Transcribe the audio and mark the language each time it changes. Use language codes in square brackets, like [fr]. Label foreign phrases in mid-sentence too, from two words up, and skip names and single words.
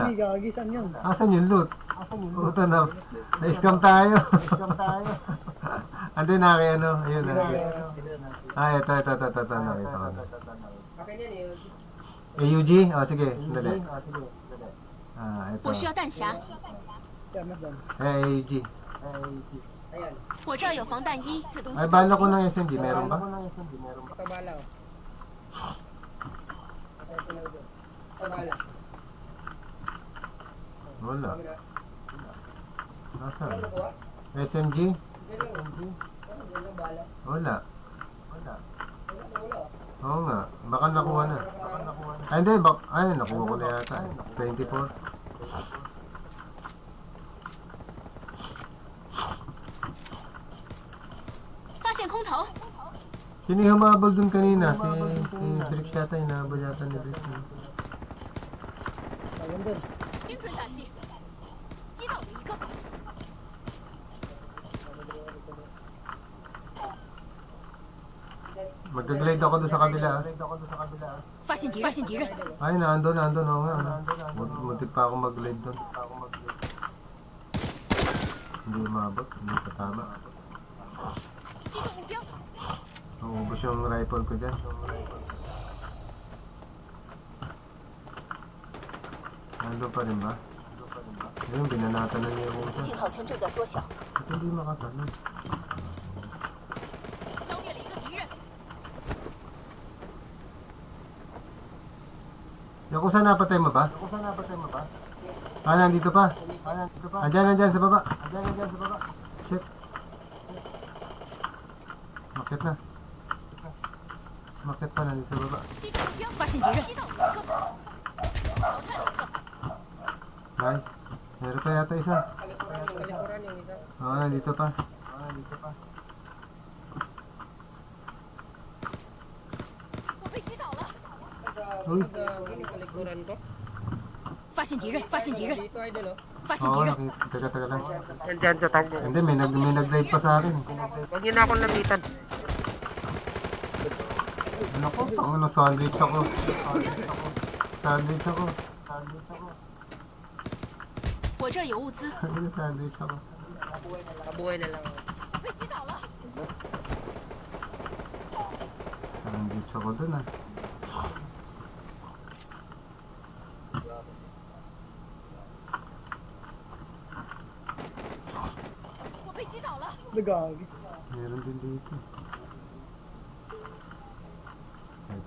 [tl] Hindi, gagi, saan yun? Asan yung loot? Puta na. Na-scam tayo. Ando na kay ano. Ayun na. Ito. Nakita ko na. Akin yan eh. AUG? Sige. Dali. Ito. [zh] 我需要弹匣， [tl] AUG. [zh] 我这儿有防弹衣，这东西 [tl] Ay, bala ko ng SMG. Meron ba? Ito bala oh. Wala. Nasaan? SMG? Wala. Oo nga. Baka nakuha na. Ay, hindi. Nakuha ko na yata. 24. Sino yung humabol dun kanina? Si Brix yata. Hinahabol yata ni Brix. [zh] 精准打击，击倒了一个。 [tl] Mag-glide ako doon sa kabila. [zh] 发现敌人， [tl] Ay, naandun. Oo nga. Muntik pa ako mag-glide doon. Hindi umabot. Hindi patama. [zh] 击中目标， [tl] Ubus yung rifle ko dyan. Nandun pa rin ba? Ayun, binanatan na niya yung isa. [zh] 信号圈正在缩小， [tl] Ba't hindi makatanong? [zh] 消灭了一个敌人。 [tl] Yakuza, napatay mo ba? Nandito pa. Andyan sa baba. Shit. Makit na. Makit pa, nandito sa baba. [zh] 击中目标，发现敌人，击倒了一个，淘汰了一个。 [tl] Nice. Meron pa yata isa. Oo, nandito pa. [zh] 我被击倒了， [tl] Uy. Kalikuran ko. [zh] 发现敌人，发现敌人， [tl] Dito idol oh. [zh] 发现敌 [tl] Oo, [zh] 人， [tl] nakita. Taga lang. Nandyan sa tagbo. Hindi, may nag-glide pa sa akin. Huwag niyo na akong lapitan. Ano ko? Ano, sandwich ako. Sandwich ako. [zh] 我这儿有物资， [tl] Ano, sandwich ako. Kabuhay na lang. [zh] 我被击倒了。 [tl] Sandwich ako dun ah. Gagi. Meron din dito. Teka.